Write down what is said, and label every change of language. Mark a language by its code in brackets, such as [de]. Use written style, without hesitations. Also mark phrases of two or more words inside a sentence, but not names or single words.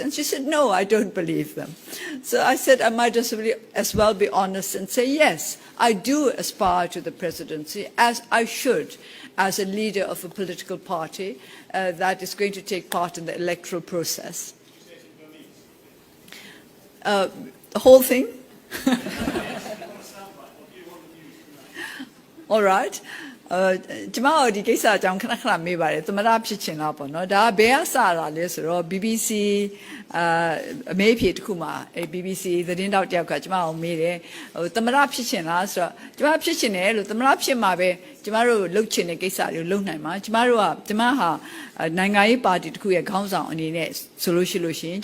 [en] And she said, no, I don't believe them. So I said, I might as well be honest and say, yes, I do aspire to the presidency, as I should, as a leader of a political party that is going to take part in the electoral process. The whole thing? All right. [my] ကျမတို့ဒီကိစ္စအကြောင်းခဏခဏမေးပါတယ်သမရဖြစ်ချင်လားပေါ့နော်ဒါဘယ်ကစတာလဲဆိုတော့ BBC အမေးဖြေတစ်ခုမှာ BBC သတင်းတောက်တယောက်ကကျမကိုမေးတယ်သမရဖြစ်ချင်လားဆိုတော့ကျမဖြစ်ချင်တယ်လို့သမရဖြစ်မှာပဲကျမတို့လှုပ်ချင်တဲ့ကိစ္စတွေလှုပ်နိုင်မှာကျမဟာနိုင်ငံရေးပါတီတစ်ခုရဲ့ခေါင်းဆောင်အနေနဲ့ဆိုလို့ရှိရင်